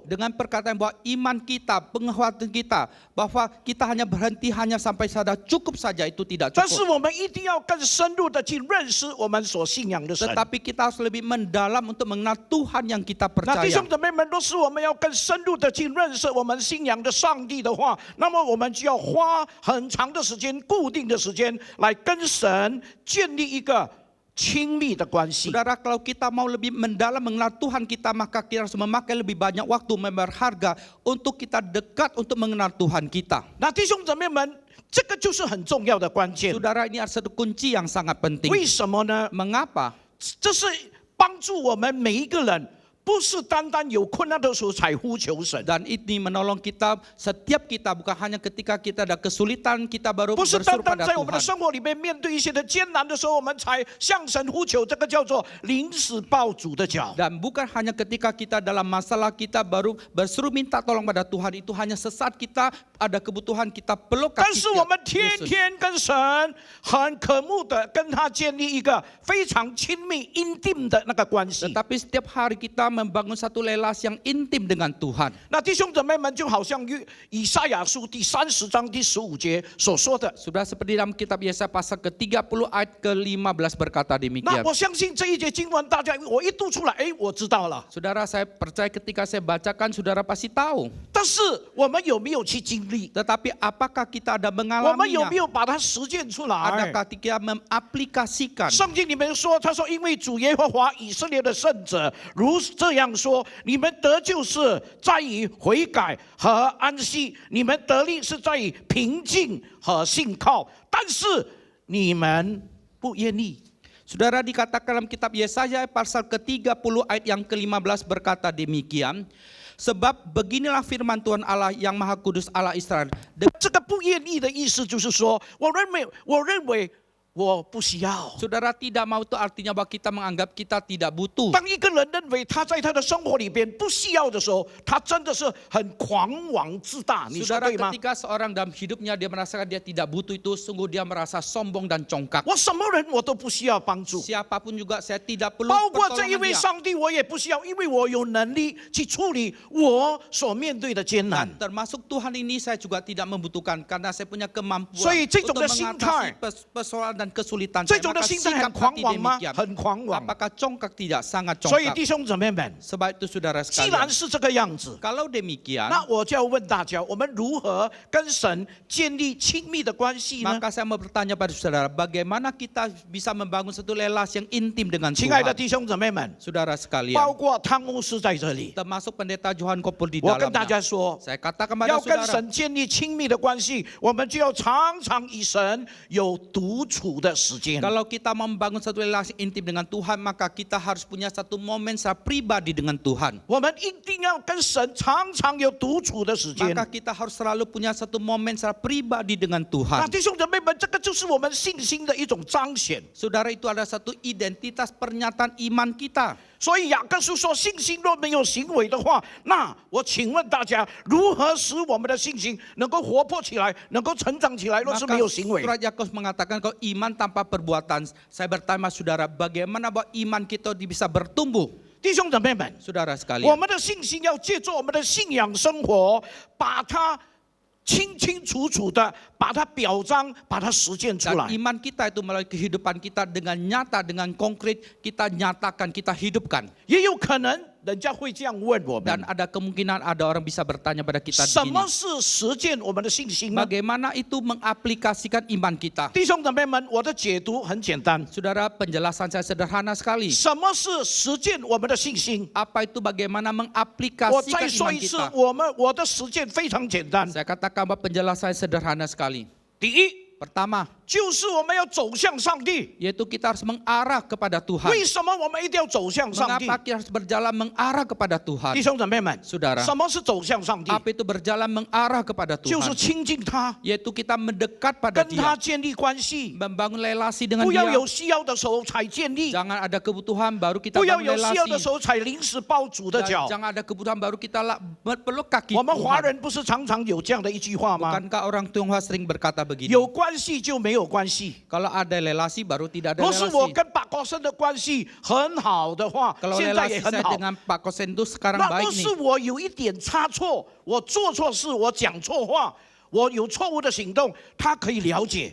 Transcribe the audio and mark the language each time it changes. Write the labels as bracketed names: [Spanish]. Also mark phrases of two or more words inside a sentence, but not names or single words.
[Indonesian] Dengan perkataan bahwa iman kita, penghormatan kita, bahwa kita hanya berhenti hanya sampai sadar cukup saja, itu tidak [Chinese] 但是 [Indonesian] cukup. [Chinese] 我们一定要更深入的去认识我们所信仰的神。 [Indonesian] Tetapi kita harus lebih mendalam untuk mengenal Tuhan yang kita [Chinese] 那弟 [Indonesian] percaya. [Chinese] 兄姊妹们，若是我们要更深入的去认识我们信仰的上帝的话，那么我们就要花很长的时间、固定的时间来跟神建立一个亲密的关系。 [Indonesian] Saudara, kalau kita mau lebih mendalam mengenal Tuhan kita, maka kita harus memakai lebih banyak waktu, berharga untuk kita dekat untuk mengenal Tuhan kita. [Chinese] 那弟兄姊妹们，这个就是很重要的关键。 [Indonesian] Saudara, ini adalah satu kunci yang sangat penting. [Chinese] 为什么呢？ [Indonesian] Mengapa? [Chinese] 这是帮助我们每一个人，不是单单有困难的时候才呼求神， [Indonesian] Dan ini menolong kita, setiap kita, bukan hanya ketika kita ada kesulitan, kita baru [Chinese] 不是单 [Indonesian] berseru [Chinese] 单 [Indonesian] pada [Chinese] 在我们的 [Indonesian] Tuhan. [Chinese] 生活里面面对一些的艰难的时候，我们才向神呼求。这个叫做临时抱主的脚。 [Indonesian] Dan bukan hanya ketika kita dalam masalah kita baru berseru minta tolong pada Tuhan, itu hanya sesaat kita ada kebutuhan kita peluk [Chinese] 但 [Indonesian] kaki [Chinese] 是我们天 [Indonesian] Yesus. [Chinese] 天跟神很渴慕的跟他建立一个非常亲密、intim 的那个关系。 [Indonesian] Tetapi setiap hari kita membangun satu relasi yang intim dengan Tuhan. [Chinese] 那弟兄姊妹们，就好像以赛亚书第30章第15节所说的。 [Indonesian] Sudah seperti dalam kitab Yesaya pasal ke-30 ayat ke-15 berkata [Chinese] 那 [Indonesian] demikian. [Chinese] 我相信这一节经文，大家我一读出来，我知道了。 [Indonesian] Saudara, saya percaya ketika saya bacakan, saudara pasti tahu. [Chinese] 但是我们有没有去经历？ [Indonesian] Tetapi apakah kita ada [Chinese] 我们有没 [Indonesian] mengalaminya? [Chinese] 有把它实践出来？ [Indonesian] Adakah kita mengaplikasikan? [Chinese] 圣经里面说，他说：“因为主耶和华以色列的圣者如这样说：你们得救是在于悔改和安息，你们得力是在于平静和信靠。但是你们不愿意。” [Indonesian] Saudara, dikatakan dalam kitab Yesaya pasal ke-30 ayat yang ke-15 berkata demikian. Sebab beginilah firman Tuhan Allah yang Maha Kudus Allah Israel. [Chinese] 这个不愿意的意思就是说，我认为我不需要。 [Indonesian] Saudara, tidak mau itu artinya bahwa kita menganggap kita tidak butuh. [Chinese] 当一个人认为他在他的生活里边不需要的时候，他真的是很狂妄自大，你说 [Indonesian] Saudara, [Chinese] 对吗？ [Indonesian] ketika seorang dalam hidupnya dia merasakan dia tidak butuh itu, sungguh dia merasa sombong dan congkak. [Chinese] 我什么人我都不需要帮助， [Indonesian] Siapapun juga saya tidak perlu [Chinese] 包括这一 [Indonesian] pertolongan [Chinese] 位 [Indonesian] dia. [Chinese] 上帝我也不需要，因为我有能力去处理我所面对的艰难。 [Indonesian] Termasuk Tuhan ini saya juga tidak membutuhkan karena saya punya kemampuan [Chinese] 所以这种 [Indonesian] untuk [Chinese] 的心态， [Indonesian] mengatasi persoalan dan kesulitan [Chinese] 这 [Indonesian] saya. [Chinese] 种的 [Indonesian] Maka [Chinese] 心态 [Indonesian] sikap [Chinese] 很狂 [Indonesian] hati [Chinese] 妄吗？ [Indonesian] demikian. [Chinese] 很狂妄。 [Indonesian] Apakah congkak? Tidak, sangat [Chinese] 所以 [Indonesian] congkak. [Chinese] 弟兄姊妹们， [Indonesian] Sebab itu saudara [Chinese] 既然 [Indonesian] sekalian, [Chinese] 是这个样子， [Indonesian] kalau demikian, [Chinese] 那我就要问大家，我们如何跟神建立亲密的关系呢？ [Indonesian] maka saya mau bertanya pada saudara, bagaimana kita bisa membangun satu relasi yang intim dengan [Chinese] 亲爱的 [Indonesian] Tuhan? [Chinese] 弟兄姊妹们， [Indonesian] Saudara sekalian, [Chinese] 包括汤牧师在这里， [Indonesian] termasuk pendeta Johan Kopul di [Chinese] 我跟大 [Indonesian] dalamnya. [Chinese] 家说， [Indonesian] Saya katakan pada [Chinese] 要跟 [Indonesian] saudara, [Chinese] 神建立亲密的关系，我们就要常常与神有独处的时间。 [Indonesian] kalau kita mau membangun satu relasi intim dengan Tuhan, maka kita harus punya satu momen secara pribadi dengan Tuhan. [Chinese] 我们一定要跟神常常有独处的时间。 [Indonesian] Maka kita harus selalu punya satu momen secara pribadi dengan [Chinese] 那 [Indonesian] Tuhan. [Chinese] 弟兄姊妹们，这个就是我们信心的一种彰显。 [Indonesian] Saudara, itu ada satu identitas pernyataan iman kita. [Chinese] 所以雅各书说，信心若没有行为的话，那我请问大家，如何使我们的信心能够活泼起来，能够成长起来？若是 [Indonesian] Maka [Chinese] 没有行为， [Indonesian] surat Yakobus mengatakan kalau iman tanpa perbuatan. Saya bertanya saudara, bagaimana bahwa iman kita bisa bertumbuh? [Chinese] 弟兄姊妹们， [Indonesian] Saudara [Chinese] 我 [Indonesian] sekalian, [Chinese] 们的信心要借助我们的信仰生活，把它清清楚楚的把它表彰，把它实践出 [Indonesian] dan [Chinese] 来。 [Indonesian] iman kita itu melalui kehidupan kita dengan nyata, dengan konkret kita nyatakan, kita hidupkan. [Chinese] 也有可能人家会这样问我 [Indonesian] Dan [Chinese] 们： [Indonesian] ada kemungkinan ada orang bisa bertanya pada kita [Chinese] 什 [Indonesian] begini, [Chinese] 么是实践我们的信心呢？ [Indonesian] bagaimana itu mengaplikasikan iman kita? [Chinese] 弟兄姊妹们，我的解读很简单： [Indonesian] Saudara, penjelasan saya sederhana sekali. [Chinese] 什么是实践我们的信心？ [Indonesian] Apa itu bagaimana [Chinese] 我 [Indonesian] mengaplikasikan [Chinese] 再说 [Indonesian] iman [Chinese] 一次 [Indonesian] kita?， [Chinese] 我的实践非常简单。 [Indonesian] Saya katakan bahwa penjelasan saya sederhana sekali. [Chinese] 第一， [Indonesian] Pertama, [Chinese] 就是我们要走向上帝。 [Indonesian] yaitu kita harus mengarah kepada Tuhan. [Chinese] 为什么我们一定要走向上帝？ [Indonesian] Mengapa kita harus berjalan mengarah kepada [Chinese] 弟 [Indonesian] Tuhan? [Chinese] 兄姊妹们， [Indonesian] Saudara, [Chinese] 什么是走向上帝？ [Indonesian] apa itu berjalan mengarah kepada [Chinese] 就是 [Indonesian] Tuhan? [Chinese] 亲近他， [Indonesian] Yaitu kita mendekat pada [Chinese] 跟他 [Indonesian] Dia, [Chinese] 建立关系， [Indonesian] membangun relasi dengan [Chinese] 不要 [Indonesian] Dia. [Chinese] 有需要的时候才建立， [Indonesian] Jangan ada kebutuhan baru kita [Chinese] 不要 [Indonesian] bangun [Chinese] 有需要的时 [Indonesian] relasi. [Chinese] 候才临时抱主的脚。 [Indonesian] Jangan ada kebutuhan baru kita peluk kaki [Chinese] 我们华 [Indonesian] Tuhan. [Chinese] 人不是常常有这样的一句话吗？ [Indonesian] Bukankah orang Tionghoa sering berkata begini? [Chinese] 有关系就没有关系。 [Indonesian] Kalau ada relasi baru tidak ada [Chinese] 若是我 [Indonesian] relasi. [Chinese] 跟把国生的关系很好的话， [Indonesian] Kalau [Chinese] 现在也 [Indonesian] relasi [Chinese] 很 [Indonesian] saya [Chinese] 好。 [Indonesian] dengan Pak Kosen itu sekarang [Chinese] 那 [Indonesian] baik [Chinese] 若是 [Indonesian] nih. [Chinese] 我有一点差错，我做错事，我讲错话，我有错误的行动，他可以了解，